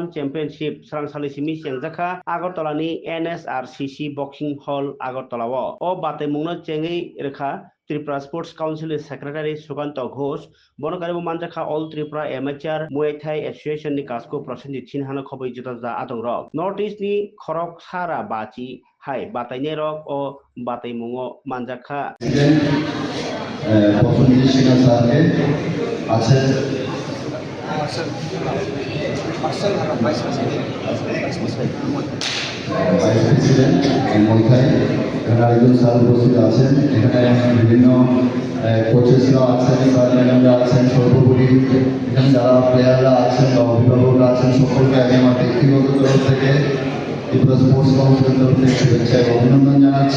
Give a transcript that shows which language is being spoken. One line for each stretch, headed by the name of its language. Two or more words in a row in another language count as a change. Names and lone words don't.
Kok Borok: Championship Srangsali Simi Sengjaka Agartala ni NSRCC Boxing Hall Agartala o bate mungno chengi rekha Tripura Sports Council Secretary Sukanto Ghosh Bonokari Manjaka All Tripura Amateur Muay Thai Association ni kasko prosendi chinhana khoboi juta da atong rok North East ni khorok sara bachi hai batai ne rok o batai mungo manjaka
Bangla: পছন্দের শিক্ষা স্যারকে আছে
English: vice president
Bangla: মৈথাই এখানে আরেকজন স্যার উপস্থিত আছেন এখানে বিভিন্ন কোচেসরা আছেন স্যার ম্যাডামরা আছেন সর্বোপরি এখানে যারা প্লেয়াররা আছেন বা অভিভাবকরা আছেন সকলকে আগে আমার ব্যক্তিগত তরফ থেকে ত্রিপুরা স্পোর্টস কাউন্সিলের তরফ থেকে শুভেচ্ছা এবং অভিনন্দন জানাচ্ছি।